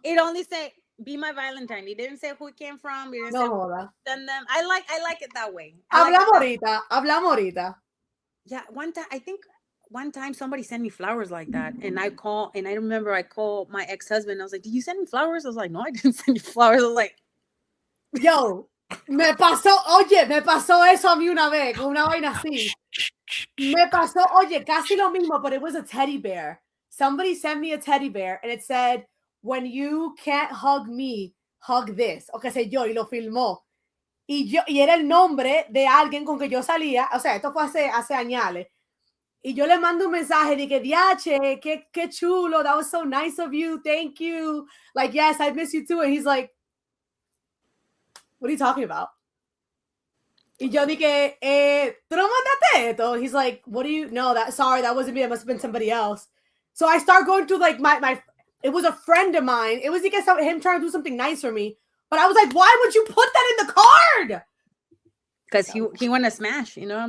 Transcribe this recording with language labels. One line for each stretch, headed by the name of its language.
English: It only said, "Be my Valentine." It didn't say who it came from. It didn't say send them. I like it that way.
Spanish: Hablamos ahorita.
English: Yeah, one time somebody sent me flowers like that, and I remember I called my ex-husband. I was like, "Did you send me flowers?" I was like, "No, I didn't send you flowers." I was like,
Spanish: "Yo, me pasó eso a mí una vez, con una vaina así. Me pasó, casi lo mismo,
English: but it was a teddy bear. Somebody sent me a teddy bear, and it said, when you can't hug me, hug this.
Spanish: O qué sé yo, y lo filmó. Y era el nombre de alguien con que yo salía. O sea, esto fue hace años. Y yo le mando un mensaje de que, diache, qué chulo.
English: That was so nice of you. Thank you. Like, yes, I miss you too. And he's like, what are you talking about?
Spanish: Y yo dije, ¿tú no mandaste esto?
English: He's like, what do you, no, sorry, that wasn't me. It must have been somebody else. So I start going through like my it was a friend of mine. It was him trying to do something nice for me. But I was like, why would you put that in the card? Because he wanted to smash, you know?